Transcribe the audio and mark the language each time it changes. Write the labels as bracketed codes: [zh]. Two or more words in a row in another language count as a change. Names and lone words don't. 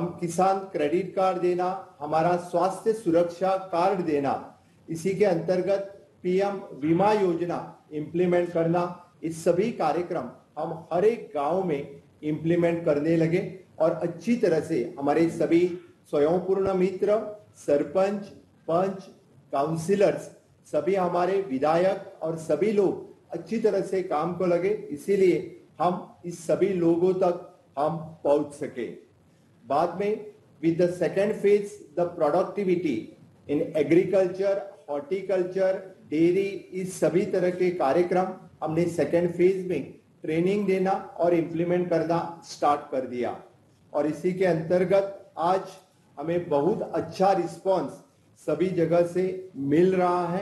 [hi] किसान क्रेडिट कार्ड देना, हमारा स्वास्थ्य सुरक्षा कार्ड देना, इसी के अंतर्गत पीएम बीमा योजना इंप्लीमेंट करना, इस सभी कार्यक्रम हम हर एक गांव में इंप्लीमेंट करने लगे और अच्छी तरह से हमारे सभी स्वयंपूर्ण मित्र, सरपंच, पंच, काउंसिलर्स, सभी हमारे विधायक और सभी लोग अच्छी तरह से काम को लगे, इसीलिए हम इस सभी लोगों तक हम पहुंच सके। बाद में [en] with the second phase the productivity in agriculture, horticulture, dairy, [hi] इस सभी तरह के कार्यक्रम हमने [en] second phase [hi] में ट्रेनिंग देना और इम्प्लीमेंट करना स्टार्ट कर दिया और इसी के अंतर्गत आज हमें बहुत अच्छा रिस्पांस सभी जगह से मिल रहा है।